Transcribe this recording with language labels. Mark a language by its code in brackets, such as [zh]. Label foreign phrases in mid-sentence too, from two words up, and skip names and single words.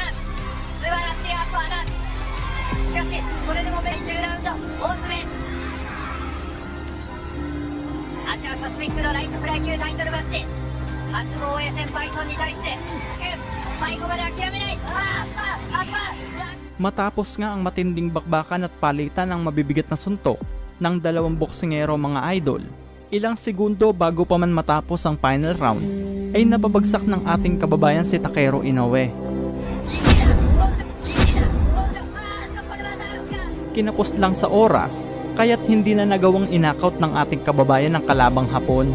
[ja] 素晴らしいアッパーだ。しかしそれでも10ラウンド大詰め。アジアパシフィックのライトフライ級タイトルマッチ初防衛戦バイソンに対して最後まで諦めない。アッパー [tl] Matapos nga ang matinding bakbakan at palitan ng mabibigat na suntok ng dalawang boksingero mga idol, ilang segundo bago pa man matapos ang final round, ay napabagsak ng ating kababayan si Takeru Inoue. Kinapos lang sa oras, kaya't hindi na nagawang inakaut ng ating kababayan ng kalabang Hapon.